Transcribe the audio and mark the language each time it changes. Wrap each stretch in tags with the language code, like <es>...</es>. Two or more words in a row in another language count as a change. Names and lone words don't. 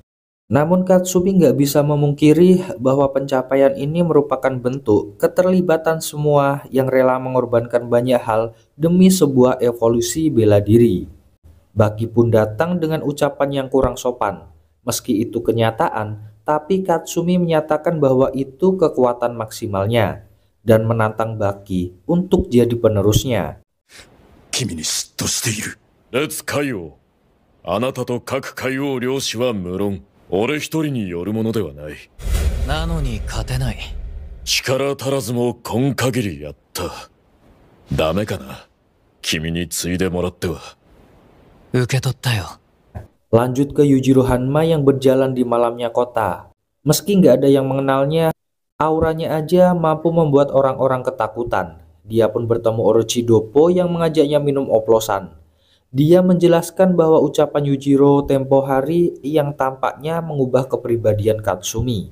<id>Namun Katsumi nggak bisa memungkiri bahwa pencapaian ini merupakan bentuk keterlibatan semua yang rela mengorbankan banyak hal demi sebuah evolusi bela diri. Baki pun datang dengan ucapan yang kurang sopan. Meski itu kenyataan, tapi Katsumi menyatakan bahwa itu kekuatan maksimalnya dan menantang Baki untuk jadi penerusnya.</id> <ja>君に嫉妬している。列海王、あなたと各海王領主は無論俺一人によるものではない。なのに勝てない。力足らずも今限りやった。ダメかな、君に継いでもらっては。受け取ったよ。</ja> <id>Lanjut ke Yujiro Hanma yang berjalan di malamnya kota. Meski nggak ada yang mengenalnya, auranya aja mampu membuat orang-orang ketakutan. Dia pun bertemu Orochi Doppo yang mengajaknya minum oplosan. Dia menjelaskan bahwa ucapan Yujiro tempo hari yang tampaknya mengubah kepribadian Katsumi.</id>